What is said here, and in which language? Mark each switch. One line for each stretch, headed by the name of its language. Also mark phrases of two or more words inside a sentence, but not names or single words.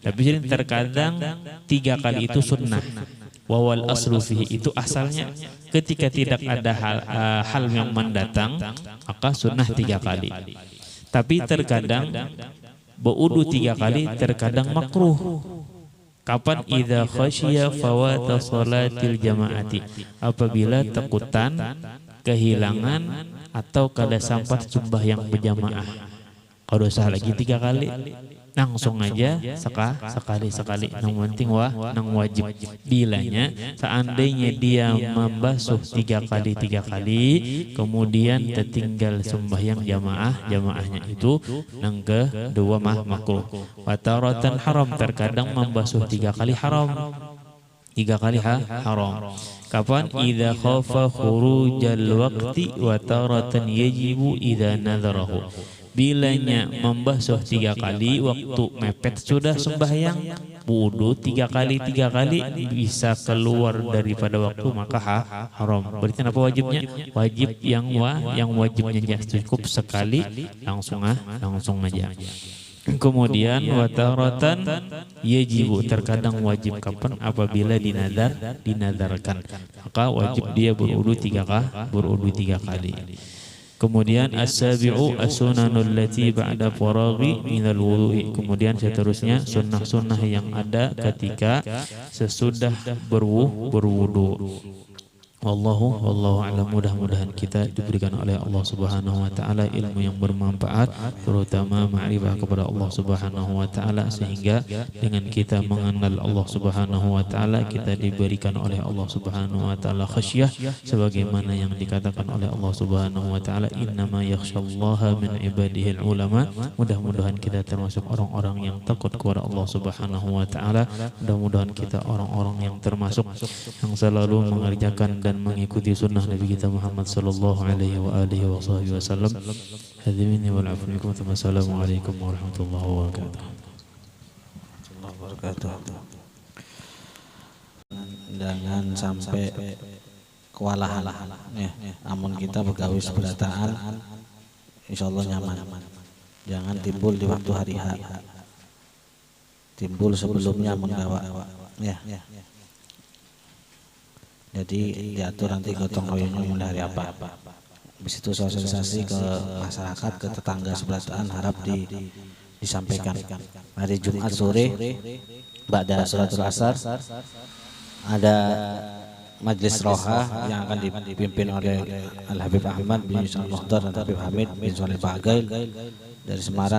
Indonesian: Tapi terkadang 3 kali itu sunnah.
Arabic: والأصل فيه,
Indonesian: itu asalnya ketika tidak ada hal yang mendatang maka sunnah 3 kali. Tapi terkadang berwudu 3 kali terkadang makruh. Kapan?
Arabic: إذا خشي فوات صلاة الجماعة,
Indonesian: apabila takutan kehilangan atau kada sempat sembahyang berjamaah. Kalau usah lagi 3 kali, langsung aja sekali. Nang penting nang wajib. Bilanya seandainya dia membasuh 3 kali, kemudian tertinggal sembahyang jamaahnya itu nang kedua makruh.
Arabic: وتارة حرام,
Indonesian: terkadang membasuh 3 kali haram. 3 kali haram. Kapan?
Arabic: إذا خاف خروج الوقت وتارة يجب إذا نذره.
Indonesian: Bilanya membasuh 3 kali waktu mepet sudah sembahyang, wudu 3 kali bisa keluar daripada waktu, maka haram. Berarti apa wajibnya? Wajib yang wajibnya cukup sekali, langsung aja. Kemudian
Arabic: وتارة يجب,
Indonesian: terkadang wajib. Kapan? Apabila dinadarkan, maka wajib dia berwudu 3 kali.
Arabic: Kemudian السابع السنن التي بعد فراغه من الوضوء.
Indonesian: Kemudian seterusnya sunnah-sunnah yang ada ketika sesudah berwudu.
Arabic: والله أعلم.
Indonesian: Mudah-mudahan kita diberikan oleh Allah
Arabic: سبحانه وتعالى
Indonesian: ilmu yang bermanfaat, terutama ma'rifah kepada Allah
Arabic: سبحانه وتعالى,
Indonesian: sehingga dengan kita mengenal Allah
Arabic: سبحانه وتعالى
Indonesian: kita diberikan oleh Allah
Arabic: سبحانه وتعالى
Indonesian: khasyah, sebagaimana yang dikatakan oleh Allah
Arabic: سبحانه وتعالى إنما يخشى الله من عباده العلماء.
Indonesian: Mudah-mudahan kita termasuk orang-orang yang takut kepada Allah
Arabic: سبحانه وتعالى.
Indonesian: Mudah-mudahan kita orang-orang yang termasuk yang selalu mengerjakan dan mengikuti sunnah Nabi kita Muhammad
Arabic: صلى الله عليه وآله وسلم. حاضرين والعفو منكم. والسلام عليكم ورحمة الله وبركاته.
Indonesian: Jangan sampai kewalahan ya.
Banjar: Namun kita begawi seberataan insyaallah nyaman.
Indonesian: Jangan timbul di waktu hari H. Timbul sebelumnya menggawa ya. Jadi diatur nanti gotong royongnya mulai hari apa. Habis itu sosialisasi ke masyarakat, ke tetangga sebelahan, harap disampaikan. Hari Jumat sore
Arabic: بعد صلاة العصر
Indonesian: ada majlis roha yang akan dipimpin oleh Al-Habib Ahmad bin Yusuf Al-Mukhtar dan Habib Hamid bin Saleh Bagail dari Semarang.